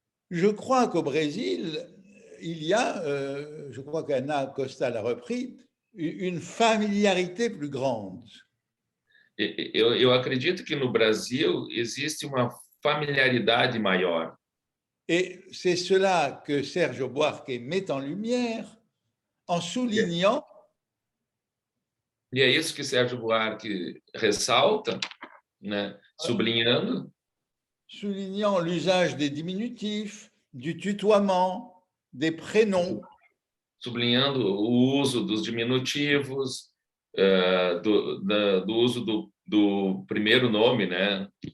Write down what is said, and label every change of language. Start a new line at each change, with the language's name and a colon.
French: Je crois qu'au Brésil, il y a, je crois qu'Anna Costa l'a repris, une familiarité plus grande.
Portuguese: Eu acredito que no Brasil existe uma familiaridade maior.
French: Et c'est cela que Sergio Buarque met en lumière en soulignant.
Portuguese: E é isso que Sérgio Buarque ressalta, né, sublinhando.
French: Soulignant l'usage des diminutifs, du tutoiement, des prénoms.
Portuguese: Sublinhando o uso dos diminutivos, do uso do primeiro nome, né?